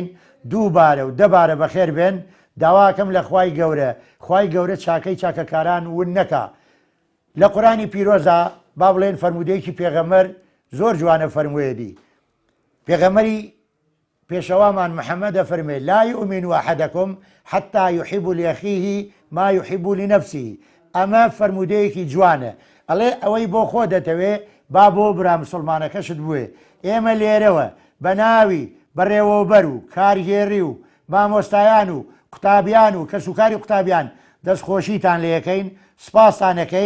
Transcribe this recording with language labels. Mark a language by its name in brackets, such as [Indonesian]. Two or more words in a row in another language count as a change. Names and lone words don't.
[Central Kurdish] دووبارە و دەبارە بەخێر بێن. داواکەم لە خوای گەورە، خوای گەورە چاکەی چاکەکاران ون نەکا. لە قورآنی پیرۆزە با بڵێن فەرمودەیەکی پێغەمبەر زۆر جوانە فەرموویەتی. پێغەمبەری پێشەوامان محەممەدە فەرمێ [Arabic] لا یؤمن ئەحەدەکم حتا یحب لأخیه ما یحب لنفسه. [Central Kurdish] ئەمە فەرمودەیەکی جوانە. ئەڵێ ئەوەی بۆ خۆ دەتەوێ با بۆ برا مسلمانەکەشت بووێ. ئێمە لێرەوە بە ناوی بەڕێوەبەر و کارگێڕی و مامۆستایان و قوتابیان و کەسوکاری قوتابیان دەستخۆشیتان لەکەین، سپاسانەکەین.